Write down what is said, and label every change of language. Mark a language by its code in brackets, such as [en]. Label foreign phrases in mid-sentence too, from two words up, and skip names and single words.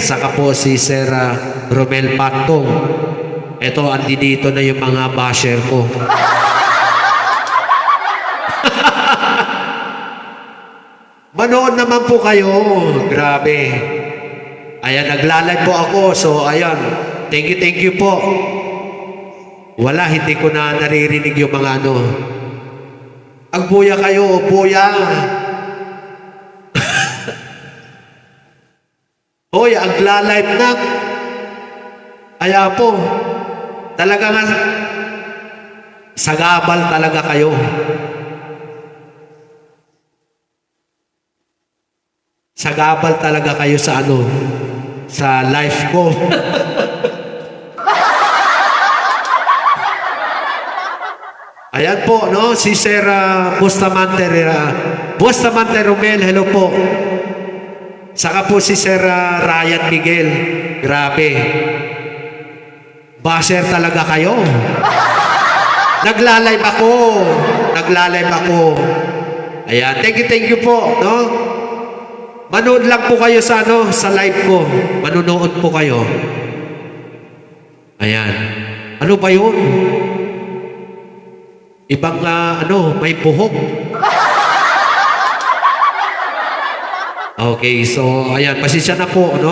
[tl] Saka po si Sir Romel Patong. Eto, andi dito na yung mga basher ko. Manood naman po kayo. Grabe. Ayan, naglalay po ako. So, ayan. [en] Thank you [tl] po. Wala, hindi ko na naririnig yung mga [ilo] Agbuya kayo, [tl] buya. Hoy, [ilo] agla-live na. [tl] Kaya po, talaga nga, sagabal talaga kayo. Sagabal talaga kayo sa sa life ko. Ayan po, no? Si Sir Bustamante Romel, hello po. Saka po si Sir Ryan Miguel. Grabe. Basher talaga kayo. Nagla-live ako. Ayan, [en] thank you [tl] po, no? Manood lang po kayo sa sa live ko. Manunood po kayo. Ayan. Ano ba yun? Ibang may puhok. Okay, so ayan, pasensya na po, no?